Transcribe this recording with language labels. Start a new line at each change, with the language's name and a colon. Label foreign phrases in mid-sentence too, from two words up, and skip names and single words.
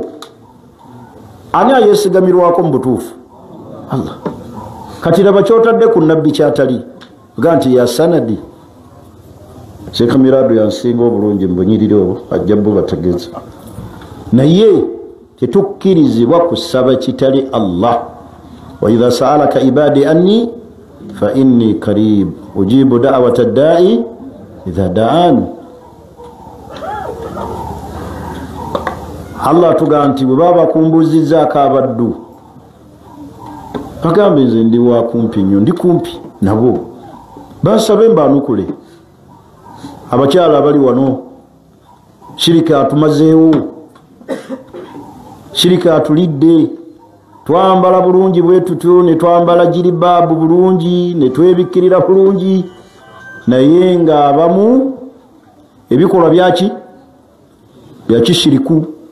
Ganda: Ani ayesigamirwako mu butuufu? Allah. Kati laba kyotadde ku nabbi kyatali, ga nti ya sanadi. Sheikh Mirado yansinga obulungi mbunyirire obwo, ajja bo bategeeza. Naye tetukkirizibwa kusaba kitali Allah.
Arabic: وإذا سألك عبادي عني فإني قريب أجيب دعوة الداع إذا دعان.
Ganda: Allah tugaa nti bwe baba bakumbuzizzaako abaddu, bagambe nze ndi wa kumpi nnyo, ndi kumpi nabo, bansabe mbanukule. Abakyala abali wano, shirika atumazeewo, shirika atulidde, twambala bulungi bwetutu ne twambala jiribabu bulungi ne twebikirira bulungi naye nga abamu ebikolwa byaki byakishiriku